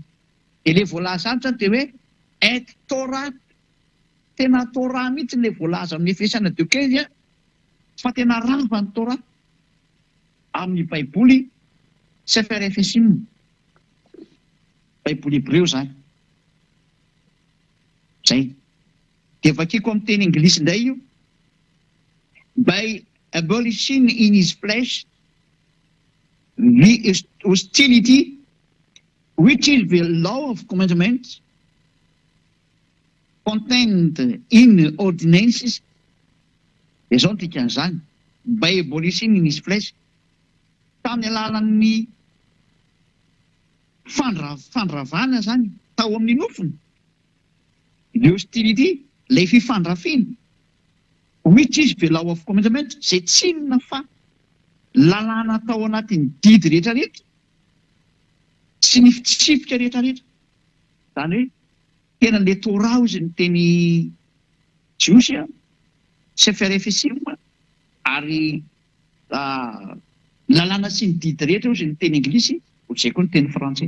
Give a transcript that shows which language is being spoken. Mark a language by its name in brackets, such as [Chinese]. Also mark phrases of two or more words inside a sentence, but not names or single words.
[Malagasy] Dia ilay voalaza any zany dia hoe [Hebrew] et torat, [Malagasy] tena Torah mihitsy ilay voalaza amin'ny Efesianina 2:15 fa tena rava ny Torah amin'ny baiboly Sefer Efesim, baiboly Hebreo zany. Zay. Dia vakiko amin'ny teny Anglisy indray io. [English] By abolishing in his flesh the hostility which is the law of commandments contained in ordinances. [Malagasy] Dia izao no dikan'izany. [English] By abolishing in his flesh. [Malagasy] Tany alalan'ny fandravana zany tao amin'ny nofony. [English] The hostility, [Malagasy] ilay fifandrafiana. [English] Which is the law of commandment, [Malagasy] izay tsinona fa lalàna tao anatin'ny didy rehetrarehetra sy ny fitsipika rehetrarehetra. Zany hoe tena ilay Torah ozy ny teny Jiosy CFRFC ary lalàna sy ny didy rehetra ozy ny teny anglisy ohatr'izay koa ny teny frantsay.